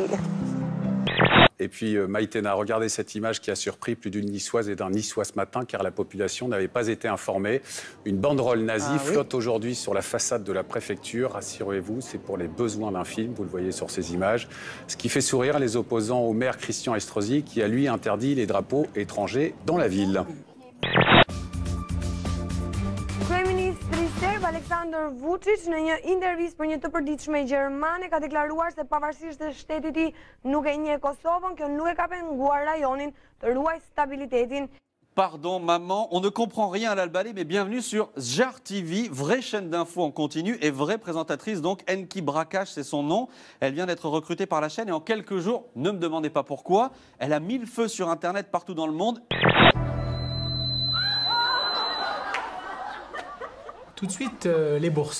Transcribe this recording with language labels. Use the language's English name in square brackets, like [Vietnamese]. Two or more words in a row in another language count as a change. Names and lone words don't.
[French] Et puis Maïtena, regardez cette image qui a surpris plus d'une Niçoise et d'un Niçois ce matin, car la population n'avait pas été informée. Une banderole nazie flotte aujourd'hui sur la façade de la préfecture. Rassurez-vous, c'est pour les besoins d'un film, vous le voyez sur ces images. Ce qui fait sourire les opposants au maire Christian Estrosi, qui a lui interdit les drapeaux étrangers dans la ville. [Albanian] Kryeministri serb Aleksandar Vučić në një intervistë për një të përditshme gjermane ka deklaruar se pavarësisht se shteti i tij nuk e njeh Kosovën, kjo nuk e ka penguar rajonin të ruajë stabilitetin. [French] Pardon maman, on ne comprend rien à l'Albalais, mais bienvenue sur Sjar TV, vraie chaîne d'infos en continu et vraie présentatrice, donc Enki Brakash, c'est son nom. Elle vient d'être recrutée par la chaîne et en quelques jours, ne me demandez pas pourquoi, elle a mis le feu sur Internet partout dans le monde. Tout de suite, les bourses.